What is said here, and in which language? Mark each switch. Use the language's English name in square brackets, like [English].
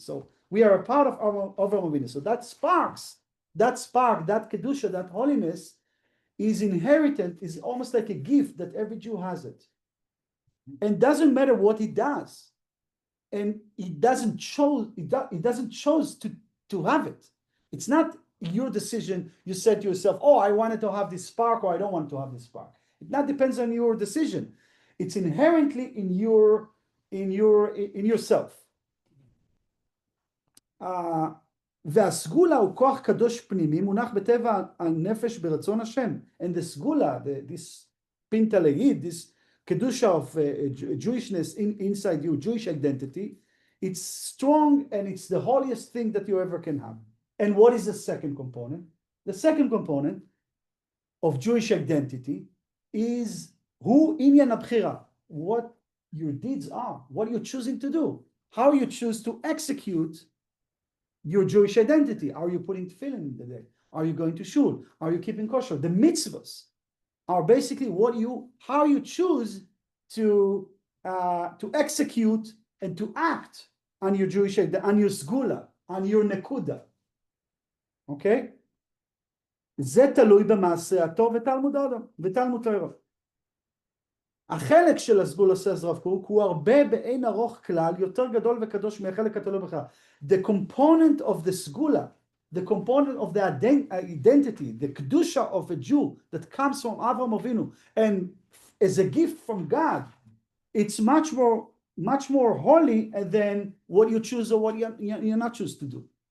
[English] So we are a part of Avram Avinu. So that spark, that kedusha, that holiness is inherited, is almost like a gift that every Jew has it, and doesn't matter what he does, and he doesn't choose to have it. It's not your decision. You said to yourself, "Oh, I wanted to have this spark, or I don't want to have this spark." It not depends on your decision. It's inherently in yourself. [Hebrew] והסגולה הוא כוח קדוש פנימי, מונח בטבע הנפש ברצון השם. [English] And the סגולה, this פינטלאיד, this kedusha of Jewishness inside you, Jewish identity, it's strong and it's the holiest thing that you ever can have. And what is the second component? The second component of Jewish identity is who inyan abchira, what your deeds are, what you're choosing to do, how you choose to execute your Jewish identity. Are you putting tefillin in the day? Are you going to shul? Are you keeping kosher? The mitzvahs are basically how you choose to execute and to act on your Jewish identity, on your sgula, on your nekuda. Okay? [Hebrew] זה תלוי במעשה הטוב ותלמוד תורה. החלק של הסגולה, [English] says [Hebrew] רב קוק, הוא הרבה באין ארוך כלל, יותר גדול וקדוש מהחלק התלוי בך. [English] The component of the sgula, the component of the identity, the kedusha of a Jew that comes from Avraham Avinu and is a gift from God, it's much more holy than what you choose or what you're not choose to do.